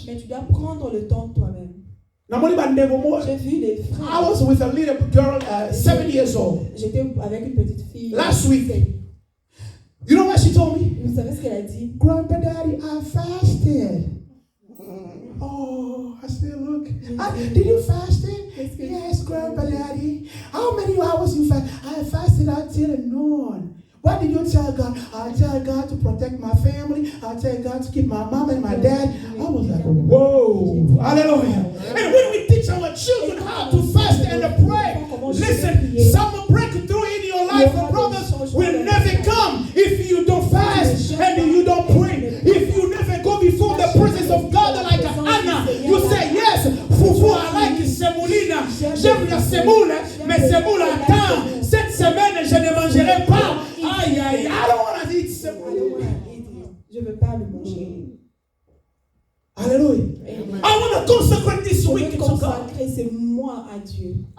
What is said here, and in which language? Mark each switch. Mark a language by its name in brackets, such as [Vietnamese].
[French] Mais tu dois prendre le temps toi-même. J'ai vu les frères. [English] I was with a little girl, 7 years old. [French] J'étais avec une petite fille. [English] Last week. You know what she told me? [French] Vous savez ce qu'elle a dit? [English] Grandpa, Daddy, I fasted. Oh, I said, look. Did you fast it? Yes, Grandpa, Daddy. How many hours you fast? I fasted until noon. What what did you tell God? I tell God to protect my family. I tell God to keep my mom and my dad. I was like, whoa, hallelujah. And when we teach our children how to fast and to pray, listen, some breakthrough in your life, brothers, will never come if you don't fast and you don't pray. If you never go before the presence of God like Anna, you say, yes, Fufu, I like semolina. [French] J'aime la semoule, mais semoule attends. Cette semaine, je ne mangerai pas. [English] Aïe, aïe, I don't want to eat semoule. [French] Je ne veux pas le manger. Hallelujah. [English] I want to consecrate this week to God. [French] Consacrer ce mois à Dieu.